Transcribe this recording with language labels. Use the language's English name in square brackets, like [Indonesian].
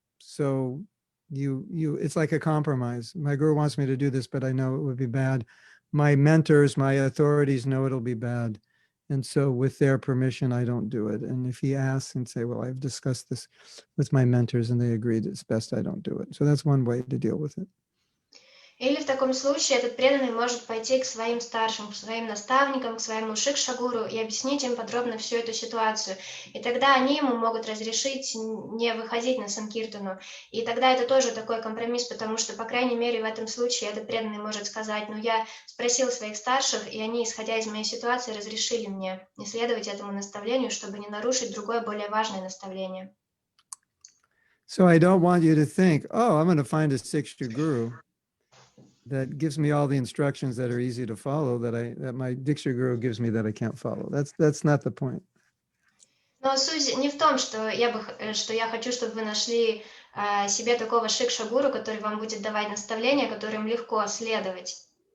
[English] So it's like a compromise. My guru wants me to do this, but I know it would be bad. My mentors, my authorities know it'll be bad. And so with their permission, I don't do it. And if he asks and say, well, I've discussed this with my mentors and they agreed it's best I don't do it. So that's one way to deal with it. [Russian] Или в таком случае этот преданный может пойти к своим старшим, к своим наставникам, к своему шикша-гуру и объяснить им подробно всю эту ситуацию. И тогда они ему могут разрешить не выходить на санкиртану. И тогда это тоже такой компромисс, потому что, по крайней мере, в этом случае этот преданный может сказать, ну, я спросил своих старших, и они, исходя из моей ситуации, разрешили мне не следовать этому наставлению, чтобы не нарушить другое, более важное наставление. [English] So I don't want you to think, oh, I'm going to find a siksha guru that gives me all the instructions that are easy to follow that my diksha guru gives me that I can't follow. That's not the point. [Russian] Но суть не в том, что я хочу, чтобы вы нашли себе такого шикша-гуру, который вам будет давать наставления, которым легко следовать.